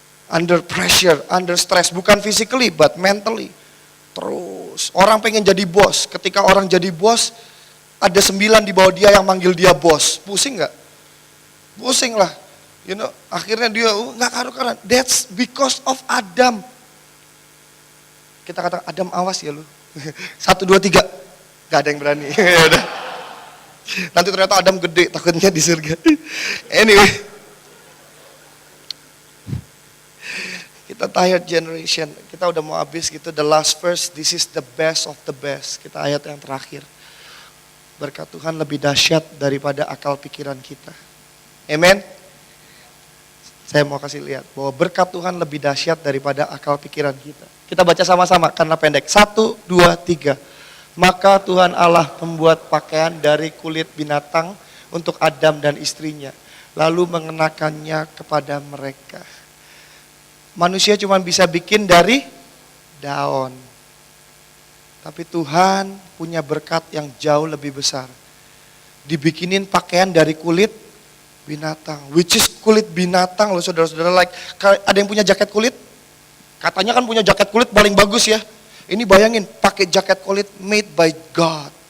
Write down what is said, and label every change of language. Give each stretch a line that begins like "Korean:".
English: Under pressure, under stress,
Indonesian: bukan
English: physically but mentally.
Indonesian: Terus, orang pengen jadi bos. Ketika orang jadi bos, ada 9 di bawah dia yang manggil dia bos. Pusing nggak? Pusing lah.
English: You know,
Indonesian: akhirnya dia nggak karu-karuan.
English: That's because of Adam.
Indonesian: Kita kata Adam awas ya lu. 1, 2, 3. Gak ada yang berani. Udah. Nanti ternyata Adam gede, takutnya di surga.
English: Anyway.
Indonesian: Kita
English: tired generation.
Indonesian: Kita udah mau habis gitu.
English: The last verse, this is the best of the best.
Indonesian: Kita ayat yang terakhir. Berkat Tuhan lebih dahsyat daripada akal pikiran kita. Amen. Saya mau kasih lihat bahwa berkat Tuhan lebih dahsyat daripada akal pikiran kita. Kita baca sama-sama karena pendek. 1, 2, 3. Maka Tuhan Allah membuat pakaian dari kulit binatang untuk Adam dan istrinya. Lalu mengenakannya kepada mereka. Manusia cuma bisa bikin dari daun. Tapi Tuhan punya berkat yang jauh lebih besar. Dibikinin pakaian dari kulit binatang,
English: which is
Indonesian: kulit binatang loh saudara-saudara.
English: Like,
Indonesian: ada yang punya jaket kulit? Katanya kan punya jaket kulit paling bagus ya. Ini bayangin, pakai jaket kulit
English: made by God.